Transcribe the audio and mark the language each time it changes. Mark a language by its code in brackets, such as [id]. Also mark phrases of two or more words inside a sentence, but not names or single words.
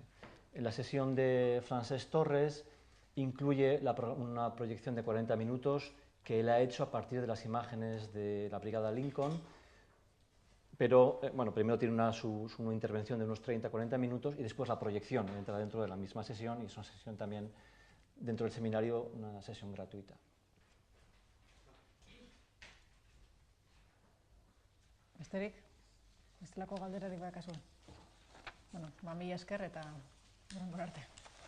[es] En la sesión de Francesc Torres incluye una proyección de 40 minutos que él ha hecho a partir de las imágenes de la Brigada Lincoln, pero primero tiene una intervención de unos 30-40 minutos y después la proyección entra dentro de la misma sesión, y es una sesión también dentro del seminario, una sesión gratuita. [eu] Besterik? Bestelako galderarik bakazu? Mila esker eta hurrengo arte.